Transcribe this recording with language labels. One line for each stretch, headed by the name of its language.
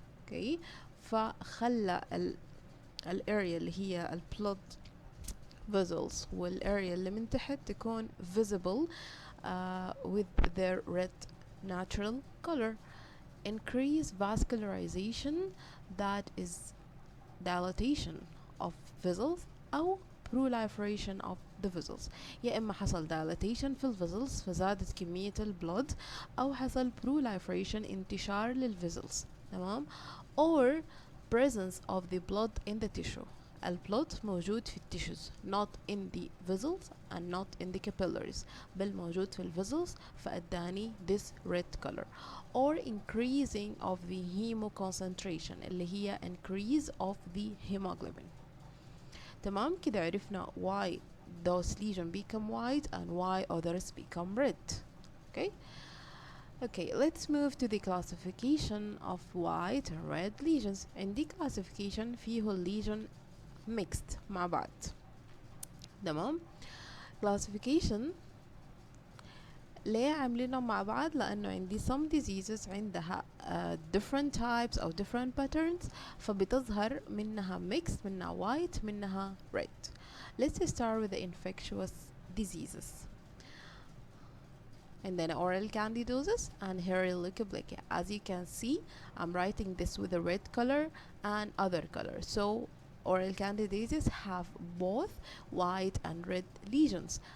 Arabic: Okay, فخلى الاريا اللي هي
English: blood vessels
Arabic: والاريا اللي من تحت تكون
English: visible with their red natural color. Increase vascularization, that is dilatation of vessels أو proliferation of the vessels.
Arabic: يا إما حصل dilatation في vessels فزادت كمية البلود، أو حصل proliferation انتشار للvessels.
English: تمام؟ or presence of the blood in the tissue.
Arabic: البلود موجود في التيشوز
English: not in the vessels and not in the capillaries،
Arabic: بل موجود في
English: vessels فأداني this red color. or increasing of the hemoconcentration
Arabic: اللي هي
English: increase of the hemoglobin.
Arabic: تمام، كده عرفنا
English: why those lesions become white and why others become red. Okay, let's move to the classification of white and red lesions.
Arabic: عندي classification فيه lesion mixed مع بعض. تمام، classification ليه عاملينهم مع بعض؟ لأنه عندي
English: some diseases
Arabic: عندها
English: different types
Arabic: أو
English: different patterns
Arabic: فبتظهر منها mixed، منها white، منها red.
English: Let's start with the infectious diseases. And then oral candidiasis and hairy leukoplakia. As you can see, I'm writing this with a red color and other color. So oral candidiasis have both white and red lesions.